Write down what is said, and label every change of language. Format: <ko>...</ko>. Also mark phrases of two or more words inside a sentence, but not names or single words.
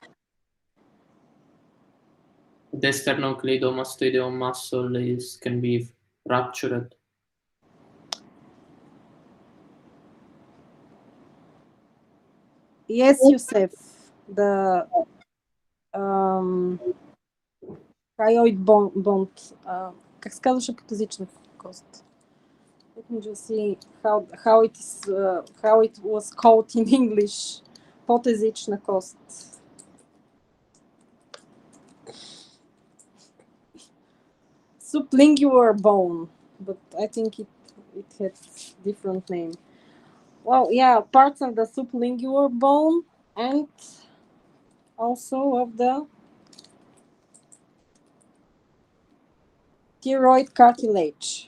<en>The sternocleidomastoideo muscle can be ruptured. Yes, Yusef. The hyoid bond.</en> <bg>Как се казваше катозична кост?</bg> <en>Let me just see how it was called in English.</en> <bg>Потезична кост.</bg> <en>Sublingual bone, but I think it had different name. Well, yeah, parts of the sublingual bone and also of the thyroid cartilage.</en>